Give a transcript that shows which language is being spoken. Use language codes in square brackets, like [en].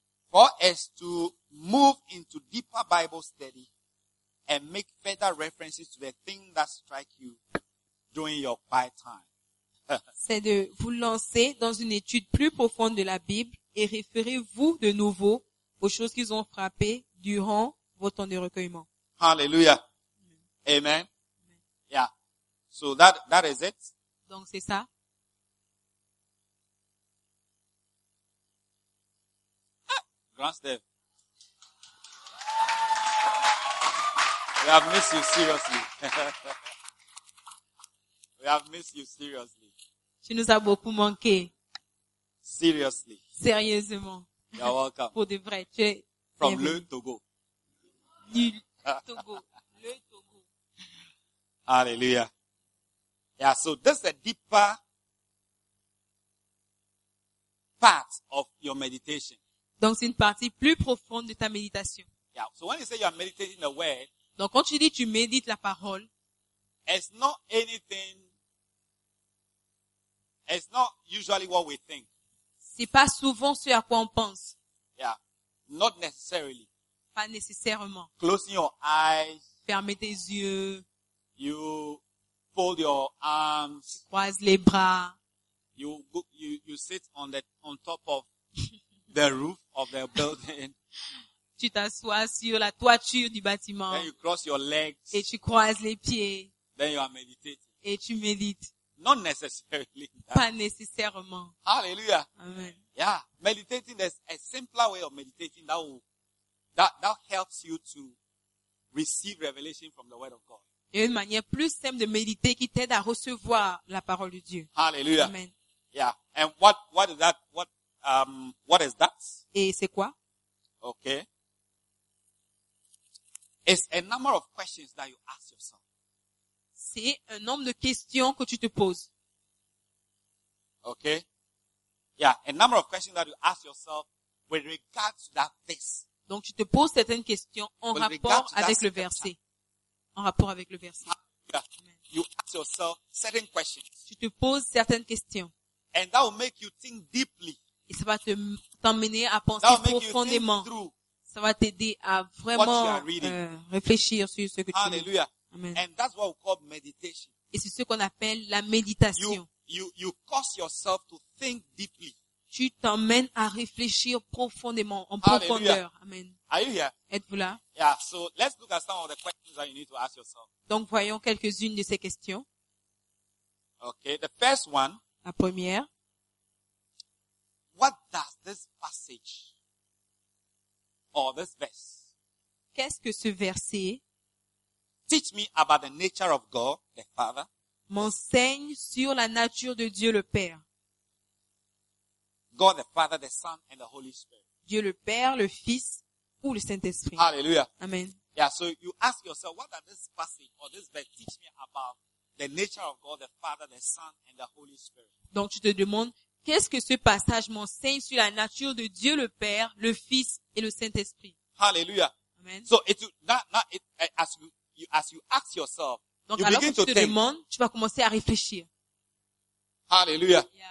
[en] Four is to move into deeper Bible study and make further references to the thing that strike you during your quiet time. [fr] C'est de vous lancer dans une étude plus profonde de la Bible et référez-vous de nouveau aux choses qu'ils ont frappées durant vos temps de recueillement. [en] Hallelujah. Amen. Amen. Yeah. So that is it. [fr] Donc c'est ça. Grand Steve. [en] We have missed you seriously. We have missed you seriously. [fr] Tu nous as beaucoup manqué. [en] Seriously. [fr] Sérieusement. [en] You're welcome. [fr] Pour de vrai. Tu es [en] from [fr] le Togo. Du Togo. Le Togo. [en] Hallelujah. Yeah, so this is a deeper part of your meditation. [fr] Donc c'est une partie plus profonde de ta méditation. [en] Yeah, so when you say you are meditating the word. [fr] Donc quand tu dis tu médites la parole. [en] It's not anything. It's not usually what we think. [fr] C'est pas souvent ce à quoi on pense. [en] Yeah. Not necessarily. [fr] Pas nécessairement. [en] Closing your eyes. [fr] Fermez tes yeux. [en] You fold your arms. [fr] Tu croises les bras. [en] You sit on top of the roof of the building. [fr] Tu t'assois sur la toiture du bâtiment. [en] Then you cross your legs. [fr] Et tu croises les pieds. [en] Then you are meditating. [fr] Et tu médites. [en] Not necessarily. [fr] Pas nécessairement. [en] Hallelujah. Amen. Yeah. Meditating, there's a simpler way of meditating that helps you to receive revelation from the word of God. [fr] Et une manière plus simple de méditer qui t'aide à recevoir la parole de Dieu. [en] Hallelujah. Amen. Yeah. And what is that? What is that? [fr] Et c'est quoi? [en] Okay. It's a number of questions that you ask yourself. [fr] C'est un nombre de questions que tu te poses. [en] Okay. Yeah, a number of questions that you ask yourself with regard to that verse. [fr] Donc tu te poses certaines questions en rapport avec le verset, en rapport avec le verset. [en] You ask yourself certain questions. [fr] Tu te poses certaines questions. [en] And that will make you think deeply. [fr] Et ça va t'emmener à penser profondément. Ça va t'aider à vraiment réfléchir sur ce que [en] Hallelujah. [fr] Tu lis. Amen. [en] And that's what we call meditation. [fr] Et c'est ce qu'on appelle la méditation. [en] You cause yourself to think deeply. [fr] Tu t'emmènes à réfléchir profondément, en profondeur. Amen. [en] Are you here? [fr] Êtes-vous là? [en] Yeah, so let's look at some of the questions that you need to ask yourself. [fr] Donc voyons quelques-unes de ces questions. [en] Okay, the first one. [fr] La première. [en] What does this passage or this verse? [fr] Qu'est-ce que ce verset? [en] Teach me about the nature of God, the Father. [fr] M'enseigne sur la nature de Dieu le Père. [en] God the Father, the Son, and the Holy Spirit. [fr] Dieu le Père, le Fils ou le Saint-Esprit. [en] Hallelujah. Amen. Yeah, so you ask yourself, what does this passage or this verse teach me about the nature of God, the Father, the Son, and the Holy Spirit? [fr] Donc tu te demandes, qu'est-ce que ce passage m'enseigne sur la nature de Dieu le Père, le Fils et le Saint-Esprit? [en] Hallelujah. Amen. So as you ask yourself, [fr] donc, [en] you [fr] alors, [en] begin [fr] tu [en] to [fr] te [en] think. [fr] Demandes, tu vas commencer à réfléchir. [en] Hallelujah.